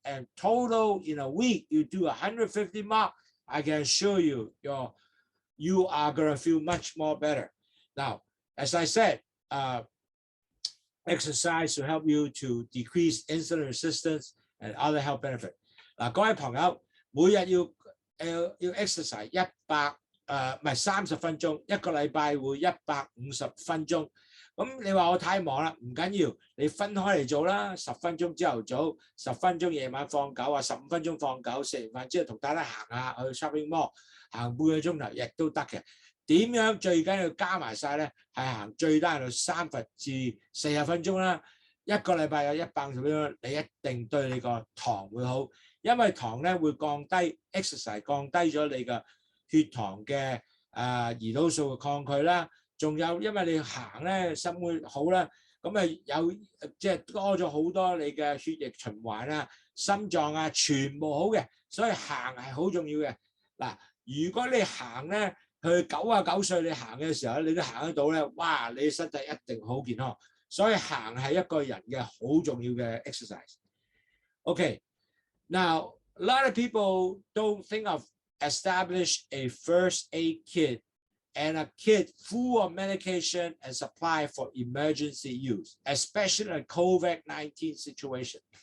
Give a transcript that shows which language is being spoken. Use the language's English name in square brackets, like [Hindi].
[English] And total in a week, you do 150 miles. I can assure you, you are going to feel much more better. Now, as I said, exercise to help you to decrease insulin resistance and other health benefit. [Cantonese] 嗱，各位朋友，每日要 exercise 30分鐘，一個禮拜會150分鐘。咁你話我太忙啦，唔緊要，你分開嚟做啦，10分鐘朝頭早，10分鐘夜晚放狗啊，15分鐘放狗，食完飯之後同大家行下去 shopping mall，行半個鐘頭亦都得嘅。點樣最緊要加埋晒咧？係行最低限度30至40分鐘啦。一個禮拜有150分鐘，你一定對你個糖會好，因為糖咧會降低 exercise 降低咗你嘅血糖嘅胰島素嘅抗拒啦。仲有因為你行咧心會好啦，咁有即係多咗好多你嘅血液循環啊、心臟啊全部好嘅，所以行係好重要嘅。嗱，如果你行咧去99歲你行嘅時候你都行得到咧，哇！你身體一定好健康，所以行係一個人嘅好重要嘅 exercise。 [English] Okay, now a lot of people don't think of establish a first aid kit and a kit full of medication and supply for emergency use, especially in a COVID-19 situation.